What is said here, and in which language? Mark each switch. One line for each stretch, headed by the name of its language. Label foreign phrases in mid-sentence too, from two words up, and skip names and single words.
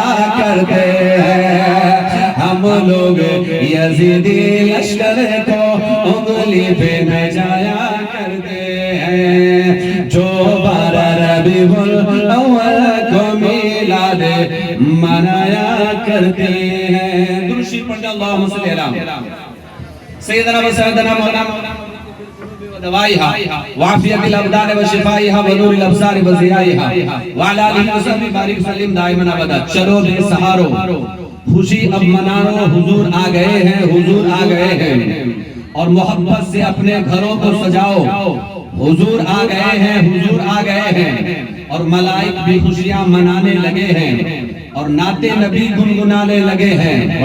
Urdu: کرتے ہیں، ہم لوگ یزیدی لشکر کو انگلی پہ نچایا کرتے ہیں، جو 12 ربیع الاول کو میلاد منایا کرتے ہیں۔ درود شریف پڑھیں،
Arabic: اللہم صلی علی سیدنا و سیدنا مولانا دوائها وعافیت الابدان و شفائها و نور الابصار و ضیائها وعلى آلہ وصحبہ بارک وسلم دائما ابدا۔
Urdu: چلو بے سہارو خوشی اب منارو، حضور آ گئے ہیں، حضور آ گئے ہیں، اور محبت سے اپنے گھروں کو سجاؤ، حضور آ گئے ہیں، حضور آ گئے ہیں، اور ملائک بھی خوشیاں منانے لگے ہیں اور نعت نبی گنگنانے لگے ہیں۔